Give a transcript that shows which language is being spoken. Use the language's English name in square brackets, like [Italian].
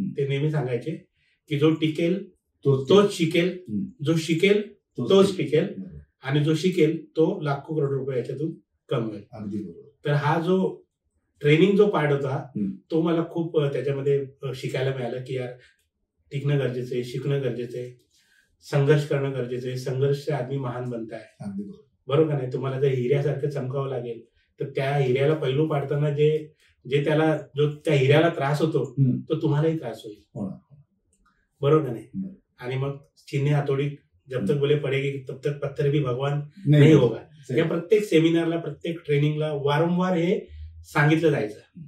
[Marathi] ते नेहमी सांगायचे की जो टिकेल तोच शिकेल, जो शिकेल तोच टिकेल, आणि जो शिकेल तो लाखो करोड रुपये याच्यातून कमवेल. तर हा जो ट्रेनिंग जो पार्ट होता तो मला खूप त्याच्यामध्ये शिकायला मिळालं की यार टिकणं गरजेचं आहे, शिकणं गरजेचं आहे, संघर्ष करणं गरजेचं आहे. [Hindi] संघर्ष से आदमी महान बनता है, [Marathi] बरोबर का नाही? तुम्हाला जर हिऱ्यासारखं चमकावं लागेल तर त्या हिऱ्याला पैलू पाडताना जे त्याला जो त्या हिऱ्याला त्रास होतो तो तुम्हालाही त्रास होईल, बरोबर का नाही? आणि मग [Hindi] चिन्हे हातोडी जब तक बोले पडेगी तब तक पत्थर भी भगवान नाही होगा. [Marathi] या प्रत्येक सेमिनारला, प्रत्येक ट्रेनिंगला वारंवार हे सांगितलं जायचं.